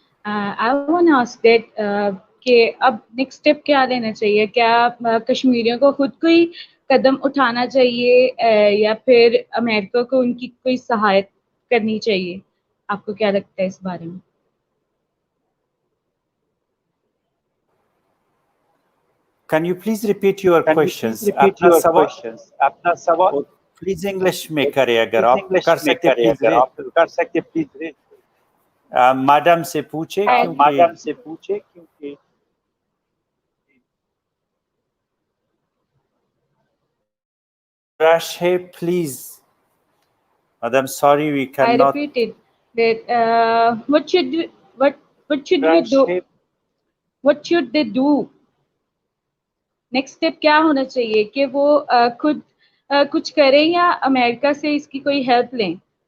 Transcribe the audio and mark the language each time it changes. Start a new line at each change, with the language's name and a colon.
English: I want to ask that
Hindi: कि अब next step क्या लेना चाहिए? क्या कश्मीरियों को खुद कोई कदम उठाना चाहिए या फिर अमेरिका को उनकी कोई सहायता करनी चाहिए? आपको क्या लगता है इस बारे में?
English: Can you please repeat your questions?
Hindi: अपना सवाल प्लीज इंग्लिश में करें, अगर आप कर सकते प्लीज मैडम से पूछे क्योंकि रश है. Please madam,
English: Sorry we can not. I repeated that what should we do? What should they do?
Hindi: Next step क्या होना चाहिए कि वो खुद कुछ करें या अमेरिका से इसकी कोई हेल्प लें?